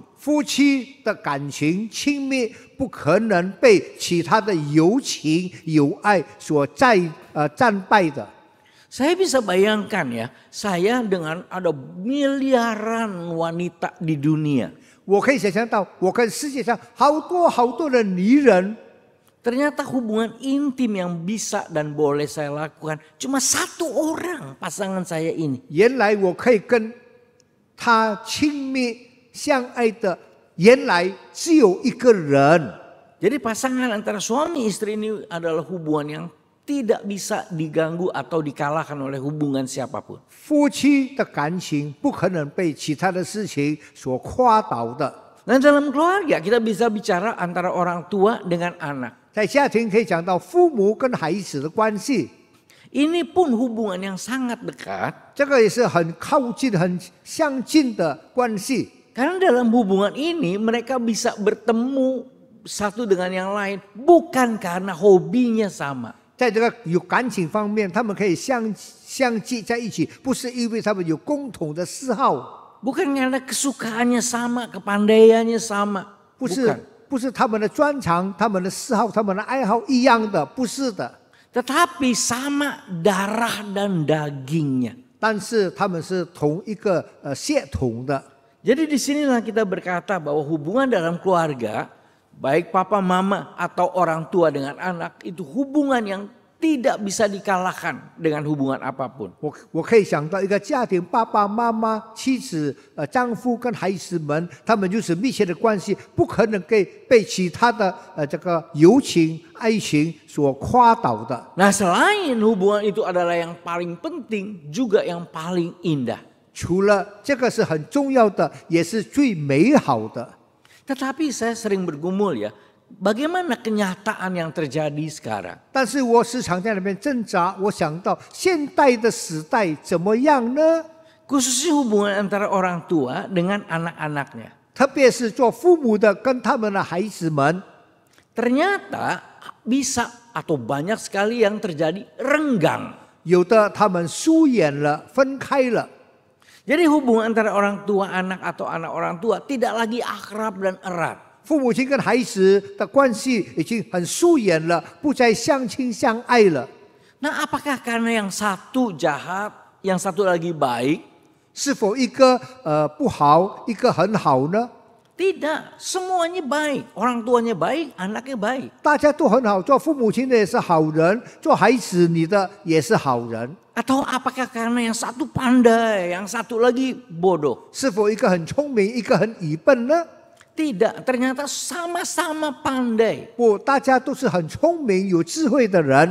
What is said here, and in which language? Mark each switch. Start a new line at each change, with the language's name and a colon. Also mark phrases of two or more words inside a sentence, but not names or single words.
Chinese: 夫妻的感情亲密，不可能被其他的友情、友爱所战败的。
Indonesian: Saya bisa bayangkan ya, saya dengan ada miliaran wanita di dunia.
Chinese: 我可以想象到，我跟世界上好多好多的女人，
Indonesian: Ternyata hubungan intim yang bisa dan boleh saya lakukan cuma satu orang pasangan saya ini.
Chinese: 原来我可以跟她亲密相爱的，原来只有一个人。
Indonesian: Jadi pasangan antara suami istri ini adalah hubungan yang tidak bisa diganggu atau dikalahkan oleh hubungan siapapun.
Chinese: 夫妻的感情不可能被其他的事情所夸倒的。
Indonesian: Nah, dalam keluarga kita bisa bicara antara orang tua dengan anak.
Chinese: 在家庭可以讲到父母跟孩子的关系，
Indonesian: Ini pun hubungan yang sangat dekat.
Chinese: 这个也是很靠近、很相近的关系。
Indonesian: Karena dalam hubungan ini mereka bisa bertemu satu dengan yang lain bukan karena hobinya sama.
Chinese: 在这个有感情方面，他们可以相聚在一起，不是因为他们有共同的嗜好，
Indonesian: Bukan karena kesukaannya sama, kepandaiannya sama.
Chinese: 不
Indonesian: Bukan.
Chinese: 是不是他们的专长、他们的嗜好、他们的爱好一样的，不是的。
Indonesian: Tetapi sama darah dan dagingnya.
Chinese: 但是他们是同一个血统的。
Indonesian: Jadi disinilah kita berkata bahwa hubungan dalam keluarga, baik papa mama atau orang tua dengan anak, itu hubungan yang tidak bisa dikalahkan dengan hubungan apapun.
Chinese: 我可以想到一个家庭，爸爸妈妈、妻子、丈夫跟孩子们，他们就是密切的关系，不可能被其他的这个友情、爱情所夸倒的。
Indonesian: Nah, selain hubungan itu adalah yang paling penting, juga yang paling indah.
Chinese: 除了这个是很重要的，也是最美好的。
Indonesian: Tetapi saya sering bergumul ya, bagaimana kenyataan yang terjadi sekarang?
Chinese: 但是我时常在那边挣扎，我想到现代的时代怎么样呢？
Indonesian: Khususnya hubungan antara orang tua dengan anak-anaknya.
Chinese: 特别是做父母的跟他们的孩子们，
Indonesian: Ternyata bisa atau banyak sekali yang terjadi renggang.
Chinese: 有的他们疏远了，分开了。
Indonesian: Jadi hubungan antara orang tua anak atau anak orang tua tidak lagi akrab dan erat.
Chinese: 父母亲跟孩子的关系已经很疏远了，不再相亲相爱了。
Indonesian: Nah, apakah karena yang satu jahat, yang satu lagi baik?
Chinese: 是否一个不好，一个很好呢？
Indonesian: Tidak, semuanya baik. Orang tuanya baik, anaknya baik.
Chinese: 大家都很好，做父母亲的也是好人，做孩子你的也是好人。
Indonesian: Atau apakah karena yang satu pandai, yang satu lagi bodoh?
Chinese: 是否一个很聪明，一个很愚笨呢？
Indonesian: Tidak, ternyata sama-sama pandai.
Chinese: 不，大家都是很聪明、有智慧的人。